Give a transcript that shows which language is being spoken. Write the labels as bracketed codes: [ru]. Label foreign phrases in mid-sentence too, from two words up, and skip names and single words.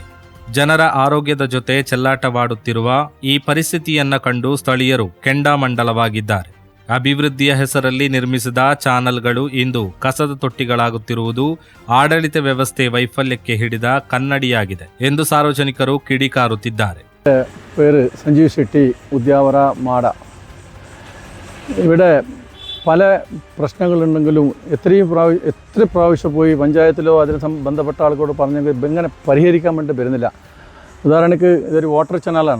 [kn] ಜನರ ಆರೋಗ್ಯದ ಜೊತೆ ಚೆಲ್ಲಾಟವಾಡುತ್ತಿರುವ ಈ ಪರಿಸ್ಥಿತಿಯನ್ನ ಕಂಡು ಸ್ಥಳೀಯರು ಕೆಂಡಾಮಂಡಲವಾಗಿದ್ದಾರೆ. ಅಭಿವೃದ್ಧಿಯ ಹೆಸರಲ್ಲಿ ನಿರ್ಮಿಸಿದ ಚಾನಲ್ಗಳು ಇಂದು ಕಸದ ತೊಟ್ಟಿಗಳಾಗುತ್ತಿರುವುದು ಆಡಳಿತ ವ್ಯವಸ್ಥೆ ವೈಫಲ್ಯಕ್ಕೆ ಹಿಡಿದ ಕನ್ನಡಿಯಾಗಿದೆ ಎಂದು ಸಾರ್ವಜನಿಕರು ಕಿಡಿಕಾರುತ್ತಿದ್ದಾರೆ. [ml] പേര് സഞ്ജീവ് ഷെട്ടി, ഉദ്യാവര മാട. ഇവിടെ പല പ്രശ്നങ്ങളുണ്ടെങ്കിലും എത്ര പ്രാവശ്യം പോയി പഞ്ചായത്തിലോ അതിന് ബന്ധപ്പെട്ട ആൾക്കോട് പറഞ്ഞെങ്കിൽ ഇങ്ങനെ പരിഹരിക്കാൻ വേണ്ടി വരുന്നില്ല. ഉദാഹരണക്ക് ഇതൊരു വാട്ടർ ചാനലാണ്.